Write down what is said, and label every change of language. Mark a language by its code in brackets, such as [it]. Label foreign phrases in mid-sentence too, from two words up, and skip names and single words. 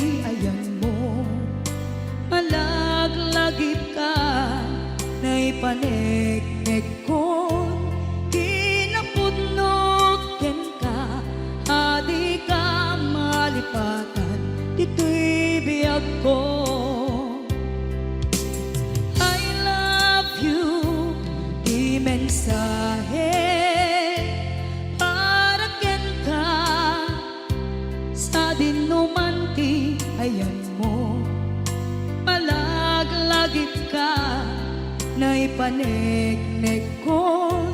[ilo] ayan mo malaglagip ka na ipaneknek ko kinapudnot ken ka adi ka malipatan dito'y biyag ko [en] I love you, [ilo] di mensahe para ken ka sa dinuman ti ayan mo malaglagip ka na ipaneknek ko